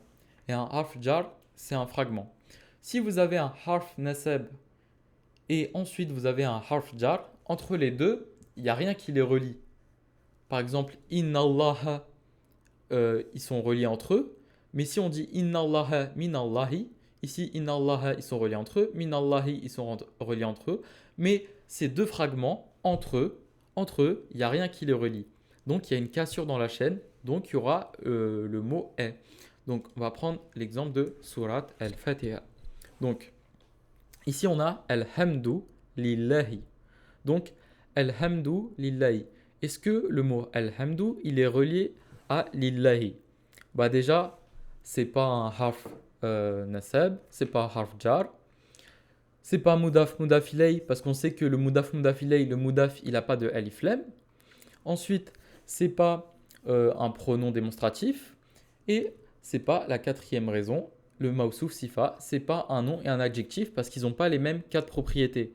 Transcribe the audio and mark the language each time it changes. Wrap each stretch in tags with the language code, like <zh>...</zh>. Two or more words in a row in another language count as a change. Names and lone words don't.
<fr>Et un</fr> <ar>حرف جر,</ar> <fr>c'est un fragment. Si vous avez un</fr> <ar>حرف نصب</ar> <fr>et ensuite vous avez un</fr> <ar>حرف جر,</ar> <fr>entre les deux, il n'y a rien qui les relie. Par exemple,</fr> <ar>إن الله,</ar> <fr>ils sont reliés entre eux. Mais si on dit</fr> <ar>إن الله من الله,</ar> <fr>ici</fr> <ar>إن الله,</ar> <fr>ils sont reliés entre eux.</fr> <ar>من الله,</ar> <fr>ils sont reliés entre eux. Mais ces deux fragments, entre eux, il n'y a rien qui les relie. Donc il y a une cassure dans la chaîne. Donc il y aura le mot est. Donc on va prendre l'exemple de Surat al-Fatiha. Donc ici on a</fr> <ar>الحمد لله. Donc الحمد لله.</ar> <fr>Est-ce que le mot Alhamdu, il est relié à lillahi? Bah déjà, c'est pas un</fr> <ar>حرف نصب,</ar> <fr>c'est pas un</fr> <ar>حرف جر,</ar> <fr>c'est pas</fr> <ar>مضاف مضاف إليه</ar> <fr>parce qu'on sait que le</fr> <ar>مضاف مضاف إليه,</ar> <fr>le mudaf, il a pas de</fr> <ar>ألف لام.</ar> <fr>Ensuite, c'est pas un pronom démonstratif et c'est pas la quatrième raison, le</fr> <ar>موصوف صفة,</ar> <fr>c'est pas un nom et un adjectif parce qu'ils n'ont pas les mêmes quatre propriétés.</fr>